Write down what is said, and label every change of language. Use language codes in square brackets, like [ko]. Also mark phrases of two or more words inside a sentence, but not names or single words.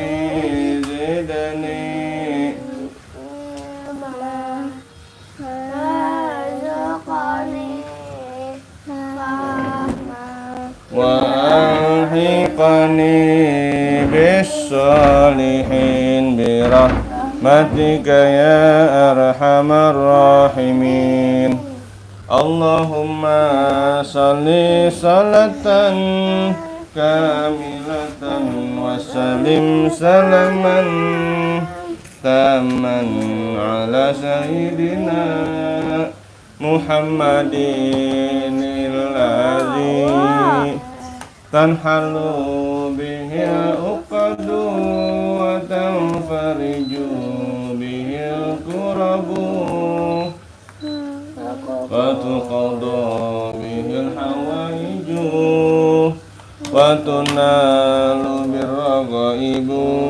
[ar] زدني وألحقني بالصالحين برحمتك يا أرحم الراحمين. اللهم صل صلاة كاملة وسلم سلاما تاما على سيدنا محمد الذي تنحل به العقد وتنفرج به الكرب وتقضى به الحوائج وتنال به الرغائب.